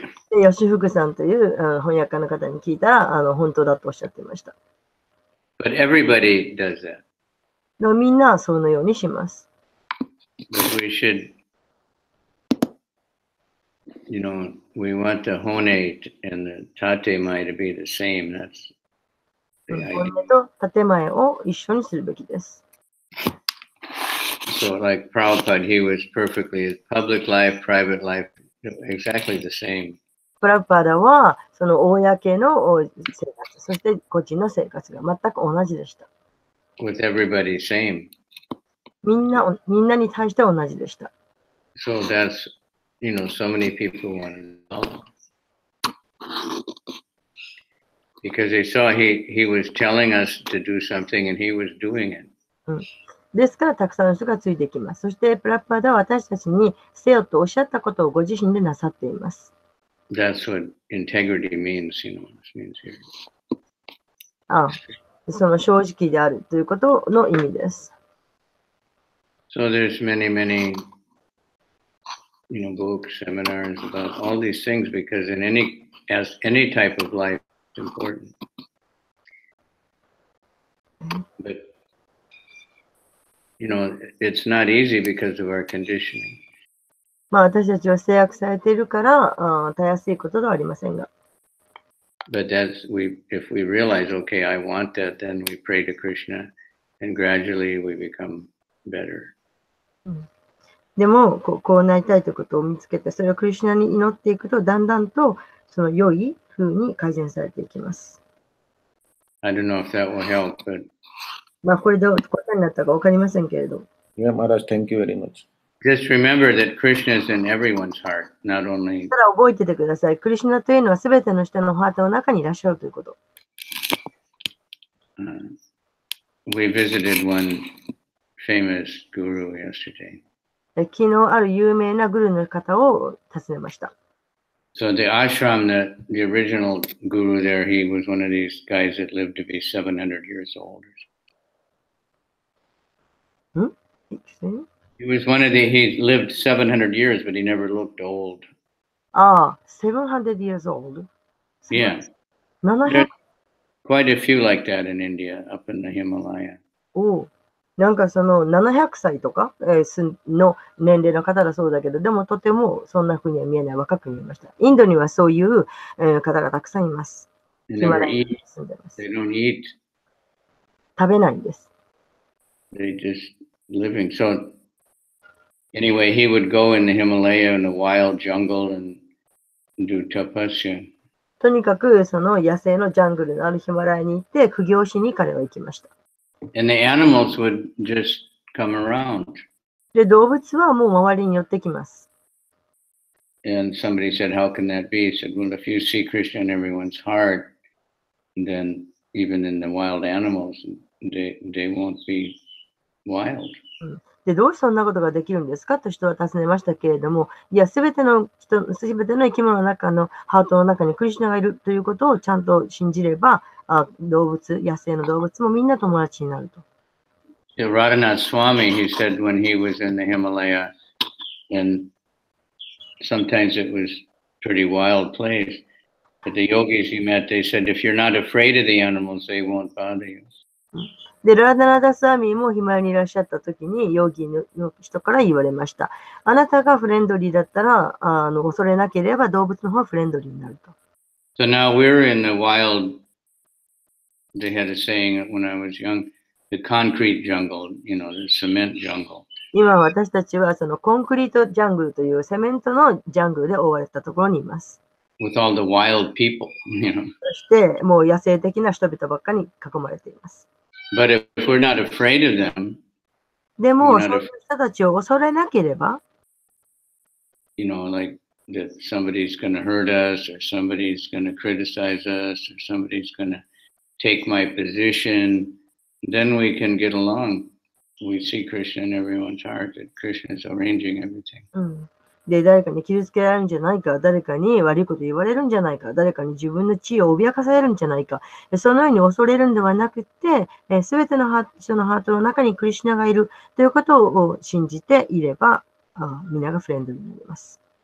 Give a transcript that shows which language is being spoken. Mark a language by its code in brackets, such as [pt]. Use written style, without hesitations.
[ja] で吉福さんという翻訳家の方に聞いたら本当だとおっしゃっていました。 [en] But everybody does that. [ja] でもみんなそのようにします。 [en] But we should, you know, we want the hone and the tatemae to be the same. That's [ja] 本 [en] the idea. [ja] 音と建前を一緒にするべきです。 [en] So like Prabhupada, he was perfectly public life, private life, exactly the same. [ja] プラパダはその公の生活、そして個人の生活が全く同じでした。 [en] With everybody same. [ja] みんなに対して同じでした。 [en] So that's, you know, so many people want to know. Because they saw he was telling us to do something and he was doing it. [ja] ですからたくさんの人がついてきます。そしてプラパダは私たちにせよとおっしゃったことをご自身でなさっています。 [en] That's what integrity means, you know, this means here. [ja] その正直であるということの意味です。 [en] So there's many, you know, books, seminars about all these things because in any type of life it's important. But you know, it's not easy because of our conditioning. [ja] まあ私たちは制約されているからたやすいことではありませんが。 [en] But if we realize, okay, I want that, then we pray to Krishna, and gradually we become better. [ja] でもこうなりたいということを見つけて、それをクリシュナに祈っていくと、だんだんとその良い風に改善されていきます。 [en] I don't know if that will help, but [ja] まあこれで答えになったか分かりませんけれど。 [en] Yeah, Maharaj, thank you very much. just remember that Krishna is in everyone's heart, not only. [ja] ただ覚えててください。クリシュナというのはすべての人のハートの中にいらっしゃるということ。 [en] We visited one famous guru yesterday. [ja] 昨日ある有名なグルの方を訪ねました。 [en] So the ashram, the original guru there, he was one of these guys that lived to be 700 years old. He lived 700 years, but he never looked old. 700 years old? Yeah. 700? Quite a few like that in India, up in the Himalaya. [ja] なんかその700歳とかの年齢の方だそうだけど、でもとてもそんな風には見えない、若く見えました。インドにはそういう方がたくさんいます。 [en] They never eat. They don't eat. [ja] 食べないんです。 [en] They just living. So anyway, he would go in the Himalaya in the wild jungle and do tapasya. [ja] とにかくその野生のジャングルのあるヒマラヤに行って苦行しに彼は行きました。 [en] And the animals would just come around. [ja] で、動物はもう周りに寄ってきます。 [en] And somebody said, how can that be? He said, well, if you see Krishna in everyone's heart, then even in the wild animals, they won't be wild. [ja] で、どうしてそんなことができるんですかと人は尋ねましたけれども、いや、すべての生き物の中のハートの中にクリシュナがいるということをちゃんと信じれば、動物、野生の動物もみんな友達になると。 [en] Radhanath Swami, he said when he was in the Himalaya, and sometimes it was pretty wild place, but the yogis he met, they said, if you're not afraid of the animals, they won't bother you. [ja] で、ラーダナダスワミもヒマラヤにいらっしゃった時に、ヨギの人から言われました。あなたがフレンドリーだったら、恐れなければ動物の方はフレンドリーになると。 [en] So now we're in the wild, they had a saying when I was young, the concrete jungle, you know, the cement jungle. [ja] 今私たちはそのコンクリートジャングルというセメントのジャングルで覆われたところにいます。 [en] with all the wild people, you know. [ja] そしてもう野生的な人々ばっかりに囲まれています。 [en] But if we're not afraid of them, [ja] でも、 [en] we're [ja] そ [en] not [ja] ういう人たちを恐れなければ、 [en] you know, like that somebody's going to hurt us or somebody's going to criticize us or somebody's going to take my position, then we can get along. We see Krishna in everyone's heart, that Krishna is arranging everything. [ja] で、誰かに傷つけられるんじゃないか、誰かに悪いこと言われるんじゃないか、誰かに自分の地位を脅かされるんじゃないか、そのように恐れるんではなくて、すべての人のハートの中にクリシュナがいるということを信じていれば、皆がフレンドになります。